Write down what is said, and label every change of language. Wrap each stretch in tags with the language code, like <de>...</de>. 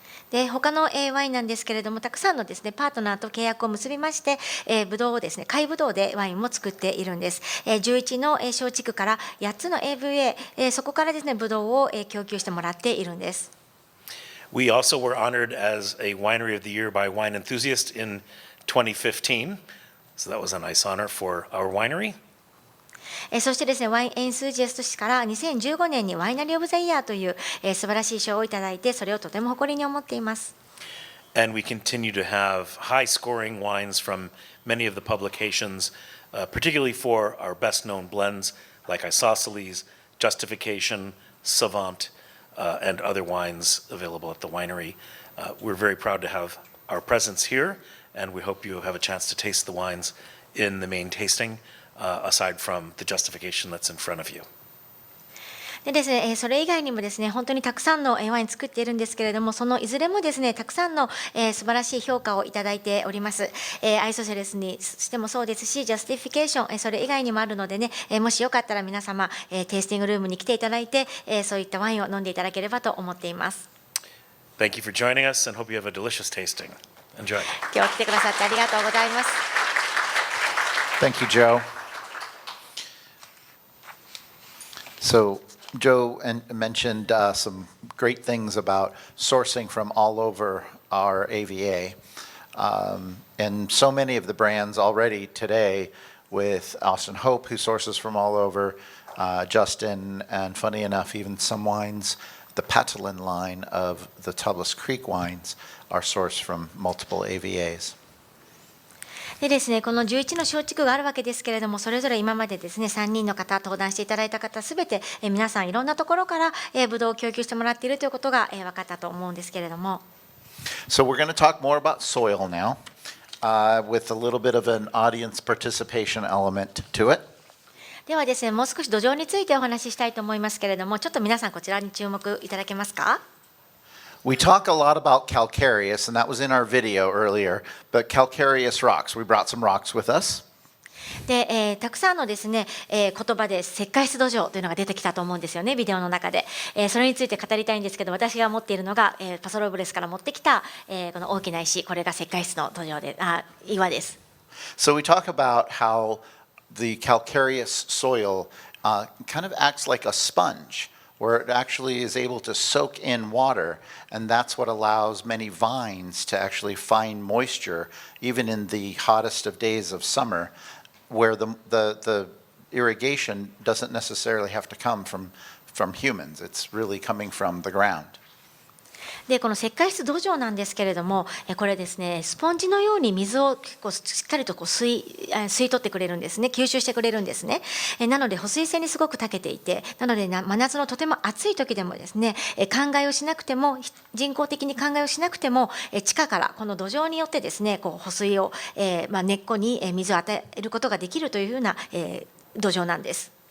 <ja>で他のワインなんですけれども、たくさんのですねパートナーと契約を結びまして、ブドウをですね貝ブドウでワインも作っているんです。 11の小地区から8つの AVA、そこからですねブドウを供給してもらっているんです。</ja> <en>We also were honored as a Winery of the Year by Wine Enthusiast in 2015. So that was a nice honor for our winery.</en> <ja>そしてですねワインエンスージアスト誌から2015年にワイナリー・オブ・ザ・イヤーという素晴らしい賞をいただいて、それをとても誇りに思っています。</ja> <en>And we continue to have high-scoring wines from many of the publications, particularly for our best-known blends like Isosceles, Justification, Savant, and other wines available at the winery. We're very proud to have our presence here, and we hope you have a chance to taste the wines in the main tasting.Aside from the justification that's in front of you.</en> <ja>でですね、それ以外にもですね本当にたくさんのワイン作っているんですけれども、そのいずれもですねたくさんの素晴らしい評価をいただいております。アイソセレスにしてもそうですし、ジャスティフィケーション、それ以外にもあるのでね、もしよかったら皆様テイスティングルームに来ていただいて、そういったワインを飲んでいただければと思っています。</ja> <en>Thank you for joining us and hope you have a delicious tasting. Enjoy.</en> <ja>今日は来てくださってありがとうございます。</ja> <en>Thank you, Joe. So Joe mentioned some great things about sourcing from all over our AVA. And so many of the brands already today with Austin Hope, who sources from all over, Justin, and funny enough, even some wines, the Patalin line of the Tubeless Creek wines are sourced from multiple AVAs.</en> <ja>でですね、この11の小地区があるわけですけれども、それぞれ今までですね3人の方登壇していただいた方すべて皆さんいろんなところからブドウを供給してもらっているということが分かったと思うんですけれども。</ja> <en>So we're going to talk more about soil now, with a little bit of an audience participation element to it.</en> <ja>ではですね、もう少し土壌についてお話ししたいと思いますけれども、ちょっと皆さんこちらに注目いただけますか。</ja> <en>We talk a lot about calcareous, and that was in our video earlier, but calcareous rocks. We brought some rocks with us.</en> <ja>でたくさんのですね、言葉で石灰質土壌というのが出てきたと思うんですよね、ビデオの中で。それについて語りたいんですけど、私が持っているのが、パソロブレスから持ってきた、この大きな石、これが石灰質の土壌で岩です。</ja> <en>So we talk about how the calcareous soil kind of acts like a sponge.where it actually is able to soak in water, and that's what allows many vines to actually find moisture, even in the hottest of days of summer, where the irrigation doesn't necessarily have to come from humans. It's really coming from the ground.</en> <ja>でこの石灰質土壌なんですけれども、これですね、スポンジのように水を結構しっかりと吸い取ってくれるんですね、吸収してくれるんですね。なので保水性にすごく長けていて、なので真夏のとても暑い時でもですね、灌漑をしなくても、人工的に灌漑をしなくても、地下からこの土壌によってですね、こう保水を、根っこに水を与えることができるというふうな、土壌なんです。</ja>